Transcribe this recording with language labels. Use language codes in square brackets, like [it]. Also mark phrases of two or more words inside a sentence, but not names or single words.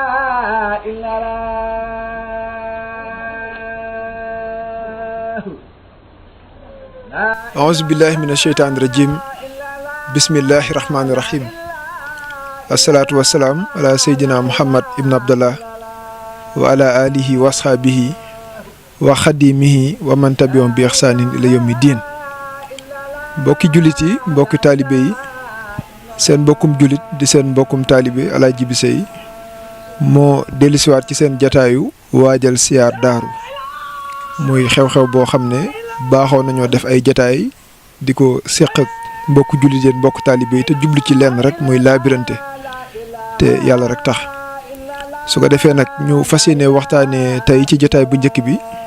[ar] أعوذ بالله من الشيطان الرجيم بسم الله الرحمن الرحيم الصلاة والسلام على سيدنا محمد ابن عبد الله وعلى آله وصحبه وخديمه ومن تبعهم بإحسان إلى يوم الدين [wo] mbokki jullit yi mbokki taalibe yi seen mbokkum jullit di seen mbokkum taalibe Alaaji Bi Sey moo dellusiwaat ci seen jataayu waajal siyaar daaru muy xew-xew boo xam ne baaxoo nañoo def ay jataay di ko séq ak mbokku jullit yi mbokk taalibe yi te jublu ci lenn rek muy laabirante te yàlla rek tax su ko defee nag ñu fas yéene waxtaanee tey ci jataay bu njëkk bi